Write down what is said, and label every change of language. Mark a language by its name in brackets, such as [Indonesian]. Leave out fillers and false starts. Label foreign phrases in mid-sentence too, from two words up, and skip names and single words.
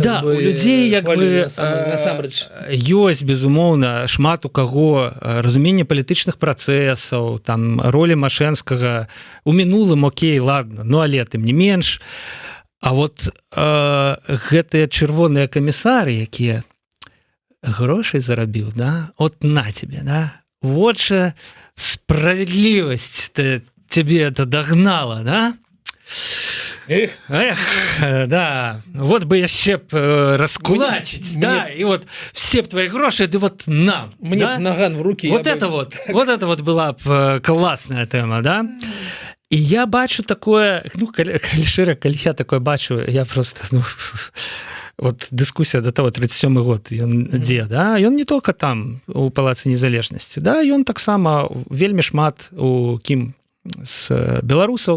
[Belarusian] у людзей як бы ёсць, безумоўна, шмат у каго разуменне палітычных працэсаў, там ролі Машэнскага у мінулым, окей, ладно, ну але тым не менш. А вот гэтыя чырвоныя камісары, якія грошай зарабіў, да, [Russian] от на тебе, да, вот же справедливость тебе это догнала, да? [Belarusian] Эх, да, вот бы яшчэ б раскулачыць, да, і [Russian] вот все б твои [Belarusian] грошы, ды вот нам. [Russian] Мне да? наган в руки. Вот это вот была б классная тема, да? [Belarusian] І я бачу такое, ну, калі шчыра, калі я такое бачу, я просто, ну, вот дыскусія да того, 37-й год, ён дзе, да? Ён [Russian] не только [Belarusian] там, у Палацы Незалежнасці, да? Ён таксама вельмі шмат у кім з беларусаў.